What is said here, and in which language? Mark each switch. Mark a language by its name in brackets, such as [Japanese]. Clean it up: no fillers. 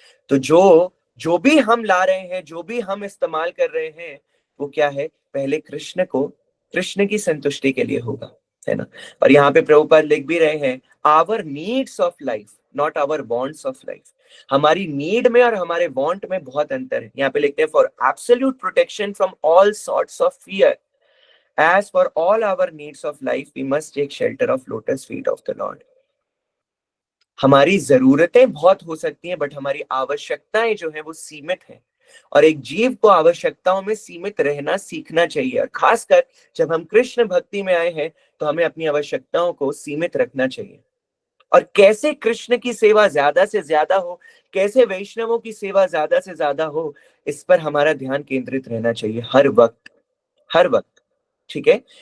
[Hindi] तो जो भी हम ला रहे हैं, जो भी हम इस्तेमाल कर रहे हैं, वो क्या है, पहले कृष्ण की संतुष्टि के लिए होगा, है ना। और यहाँ पे प्रभुपाद लिख भी रहे हैं [English] our needs of life [Hindi] not our wants of life. हमारी नीड में और हमारे वांट में बहुत अंतर है। यहाँ पे लिखते हैं [English] For absolute protection from all sorts of fear as for all our needs of life we must take shelter of lotus feet of the Lord। [Hindi] हमारी जरूरतें बहुत हो सकती हैं बट हमारी आवश्यकताएं जो है वो सीमित है, और एक जीव को आवश्यकताओं में सीमित रहना सीखना चाहिए। और खासकर जब हम कृष्ण भक्ति में आए हैं तो हमें अपनी आवश्यकताओं को सीमित रखना चाहिए। और कैसे कृष्ण की सेवा ज्यादा से ज्यादा हो, कैसे वैष्णवों की सेवा ज्यादा से ज्यादा हो, इस पर हमारा ध्यान केंद्रित रहना चाहिए हर वक्त। ठीक है।